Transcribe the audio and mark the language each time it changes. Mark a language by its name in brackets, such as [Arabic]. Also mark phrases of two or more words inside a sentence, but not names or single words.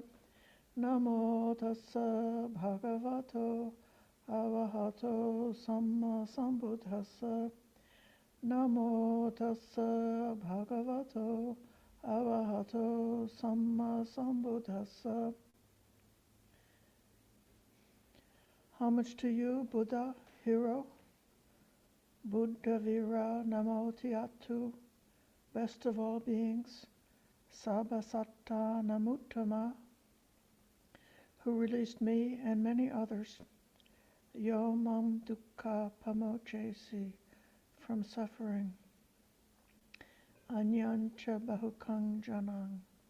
[Pali] Namo tassa bhagavato arahato samma sambuddhassa. Namo tassa bhagavato arahato samma sambuddhassa. [English] Homage to you, Buddha, hero, [Pali] Buddha Vira Namo Tiatu, [English] best of all beings, [Pali] Sabbasatta Namuttama, [English] who released me and many others, [Pali] Yo Mam Dukkha Pamochesi, [English] from suffering, [Pali] Anyancha Bahukang Janang.